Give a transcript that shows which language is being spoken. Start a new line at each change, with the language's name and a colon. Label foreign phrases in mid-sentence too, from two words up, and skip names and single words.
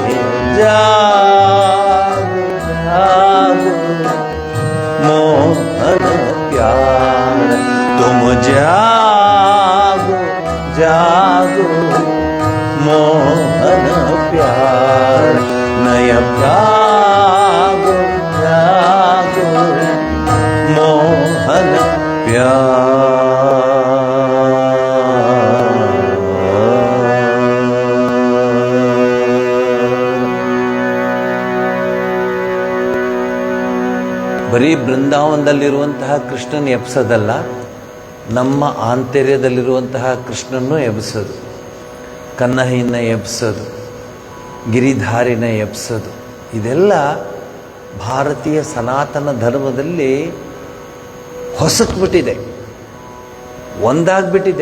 Hindi: जागो जागो मोहन प्यार, तुम जागो जागो मोहन प्यार। नय जागो जागो मोहन प्यार।
Kannada: ಬರೀ ಬೃಂದಾವನದಲ್ಲಿರುವಂತಹ ಕೃಷ್ಣನ ಎಬ್ಸೋದಲ್ಲ, ನಮ್ಮ ಆಂತರ್ಯದಲ್ಲಿರುವಂತಹ ಕೃಷ್ಣನನ್ನು ಎಬ್ಸೋದು, ಕನ್ನಹಿನ ಎಬ್ಸೋದು, ಗಿರಿಧಾರಿನ ಎಬ್ಸೋದು, ಇದೆಲ್ಲ ಭಾರತೀಯ ಸನಾತನ ಧರ್ಮದಲ್ಲಿ ಹೊಸಕ್ಬಿಟ್ಟಿದೆ, ಒಂದಾಗ್ಬಿಟ್ಟಿದೆ.